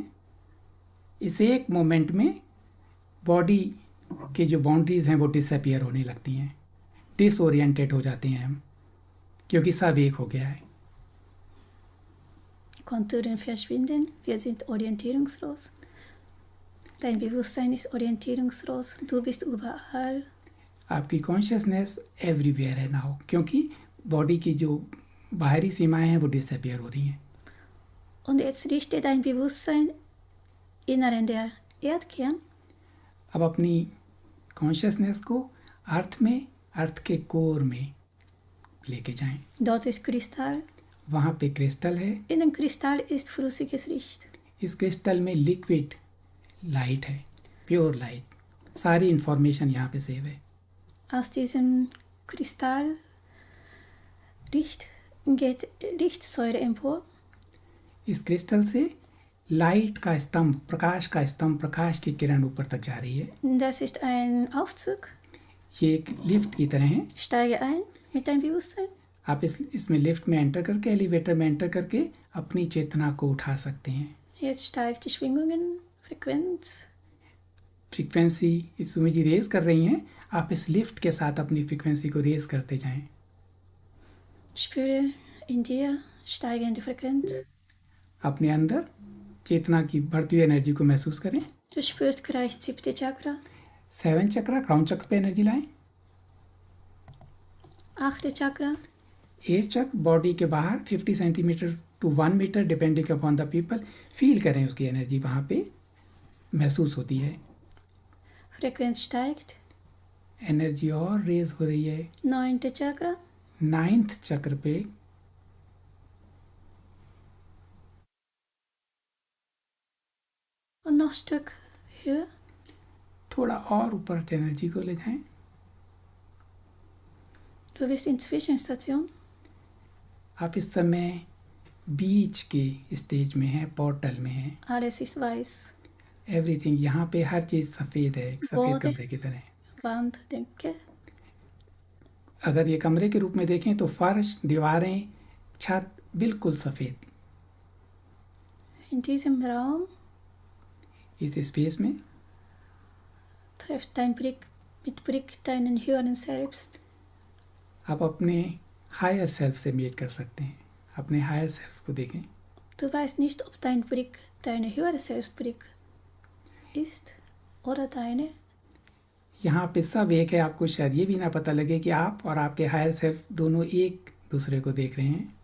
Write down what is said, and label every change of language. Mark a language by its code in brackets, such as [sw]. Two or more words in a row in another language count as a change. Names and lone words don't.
[hi] इस एक मोमेंट में बॉडी के जो बाउंड्रीज हैं वो डिसअपियर होने लगती हैं, डिसओरिएंटेड हो जाते हैं हम, क्योंकि सब एक हो गया है। [de] Konturen verschwinden, wir sind orientierungslos. Dein Bewusstsein ist orientierungslos, du bist überall. [hi] आपकी [en] consciousness everywhere [hi] है नाउ, क्योंकि बॉडी की जो बाहरी सीमाएं हैं वो डिसअपियर हो रही हैं। [de] Und jetzt richte dein Bewusstsein inneren der Erdkern. [hi] अब अपनी कॉन्शियसनेस को अर्थ में, अर्थ के कोर में लेके जाएं। [de] Dort ist Kristall. [hi] वहाँ पे क्रिस्टल है। [de] In dem Kristall ist flüssiges Licht. [hi] इस क्रिस्टल में [en] liquid light [hi] है, [en] pure light. [hi] सारी इंफॉर्मेशन यहाँ पे सेव है। [de] Aus diesem Kristall geht Lichtsäure empor. [hi] इस क्रिस्टल से लाइट का स्तंभ, प्रकाश का स्तंभ, प्रकाश की किरण ऊपर तक जा रही है। [de] Das ist ein Aufzug. [hi] ये एक लिफ्ट की तरह है। [de] Steige ein mit deinem Bewusstsein. [hi] आप इसमें लिफ्ट में एंटर करके, एलिवेटर में एंटर करके अपनी चेतना को उठा सकते हैं। [de] Jetzt steigt die Schwingungen, Frequenz. [hi] फ्रीक्वेंसी इस सुमी जी रेज कर रही हैं, आप इस लिफ्ट के साथ अपनी फ्रीक्वेंसी को रेज करते जाएं। [de] Spüre in dir steigende Frequenz. [hi] अपने अंदर चेतना की बढ़ती हुई एनर्जी को महसूस करें। [de] Du spürst gleich 7. Chakra, [hi] 7 चक्रा, क्राउन चक्र पे एनर्जी लाएं। [de] 8. Chakra, [hi] 8 चक्र बॉडी के बाहर 50 [en] centimeter to 1 meter depending upon the people, [hi] फील करें उसकी एनर्जी वहाँ पे महसूस होती है। [de] Frequenz steigt. [hi] एनर्जी और रेज हो रही है। [de] 9. Chakra, [hi] 9th चक्र पे [de] und noch ein Stück höher. [hi] थोड़ा और ऊपर एनर्जी को ले जाएं। [de] Du bist in Zwischenstation. [hi] आप इस समय बीच के स्टेज में हैं, पोर्टल में हैं। Alles ist weiß. एवरीथिंग, यहाँ पे हर चीज़ सफ़ेद है, एक सफ़ेद बहुत है। कमरे की तरह। [de] Wand, Decke. [hi] अगर ये कमरे के रूप में देखें तो फर्श, दीवारें, छत बिल्कुल सफ़ेद। [de] In diesem Raum [hi] इस स्पेस में [de] trifft dein Blick mit Blick deinen höheren Selbst. [hi] आप अपने [en] higher self [hi] से मीट कर सकते हैं। अपने [en] higher self [hi] को देखें। [de] Du weißt nicht, ob dein Blick deine höhere Selbstblick ist oder deine. [hi] यहाँ पे सब एक है, आपको शायद ये भी ना पता लगे कि आप और आपके [en] higher self [hi] दोनों एक दूसरे को देख रहे हैं।